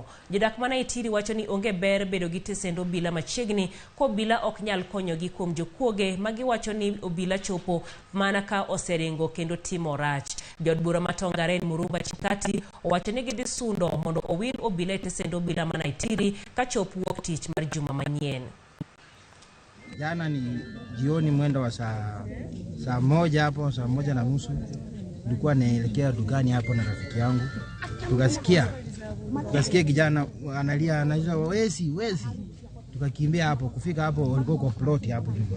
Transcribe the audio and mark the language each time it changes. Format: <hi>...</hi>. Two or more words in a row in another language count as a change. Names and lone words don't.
<luo>Jodak ma Naitiri wacho ni onge ber bedo gi tesendo obila machiegni ko obila ok nyal konyogi kuom jokuoge ma giwacho ni obila chopo mana ka oseringo kendo timo rach. Jod bura ma Tongaren Murumba Chikati owacho ni gidhi sundo mondo owil obila e tesendo obila ma Naitiri ka chop wuok tich mar juma manyien.</luo> <sw>Jana ni jioni mwendo wa saa moja hapo, saa moja na nusu nilikuwa naelekea dukani hapo na rafiki yangu. Tukasikia kijana analia anasema wezi. Tukakimbia hapo, kufika hapo walikuwa kwa plot hapo juu.</sw>